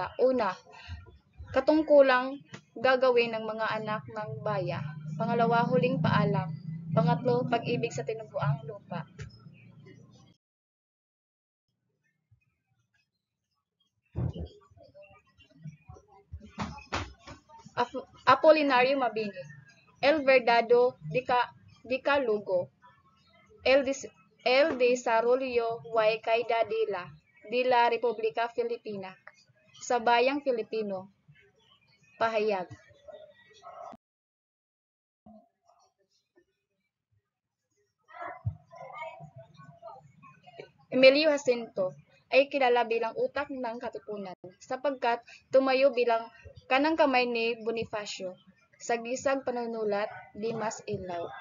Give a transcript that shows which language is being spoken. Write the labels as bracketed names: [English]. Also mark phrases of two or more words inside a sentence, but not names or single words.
[Filipino] Una, katungkulang gagawin ng mga anak ng baya. Pangalawa, huling paalam. Pangatlo, pag-ibig sa tinubuang lupa. Apolinario Mabini, El Verdado Dicalugo, El Desarrollo y Caída de la República Filipina, sa bayang Filipino, pahayag. Emilio Jacinto ay kilala bilang utak ng katipunan sapagkat tumayo bilang kanang kamay ni Bonifacio sa gisag panunulat di Mas Ilaw.